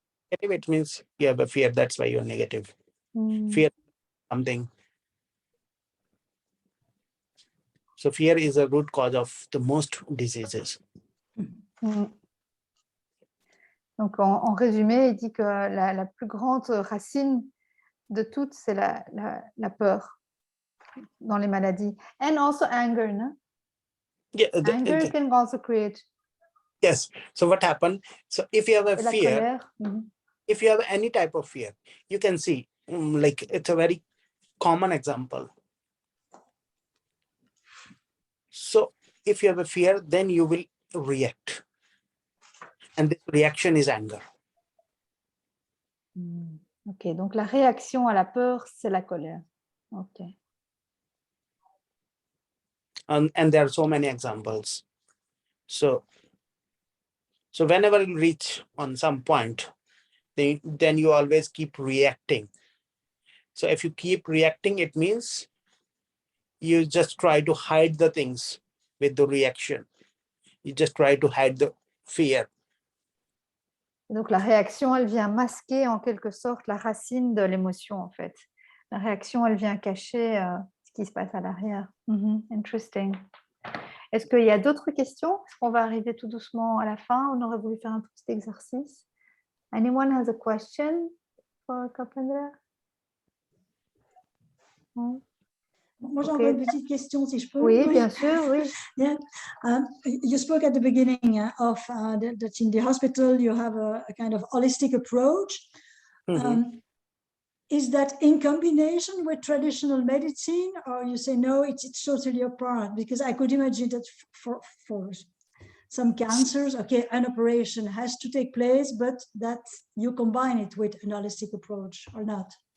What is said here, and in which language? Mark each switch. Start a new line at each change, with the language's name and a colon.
English: Negative, it means you have a fear. That's why you're negative. Fear something. So fear is a root cause of the most diseases.
French: Donc en résumé, il dit que la plus grande racine de toutes, c'est la peur dans les maladies.
English: And also anger, no? Yeah, Anger can also create. Yes. So what happened? So if you have a fear, if you have any type of fear, you can see, like it's a very common example. So if you have a fear, then you will react. And this reaction is anger.
French: Ok, donc la réaction à la peur, c'est la colère. Ok.
English: And there are so many examples. So whenever you reach on some point, then you always keep reacting. So if you keep reacting, it means you just try to hide the things with the reaction. You just try to hide the fear.
French: Donc la réaction, elle vient masquer en quelque sorte la racine de l'émotion en fait. La réaction, elle vient cacher ce qui se passe à l'arrière. Interesting. Est-ce qu'il y a d'autres questions? Est-ce qu'on va arriver tout doucement à la fin? On aurait voulu faire un petit exercice.
English: Anyone has a question for Kalpendra?
French: Moi, j'ai encore une petite question, si je peux. Oui, bien sûr, oui.
English: Yeah. You spoke at the beginning of that in the hospital you have a kind of holistic approach. Is that in combination with traditional medicine, or you say no, it's totally apart? Because I could imagine that for some cancers, okay, an operation has to take place, but that you combine it with an holistic approach or not?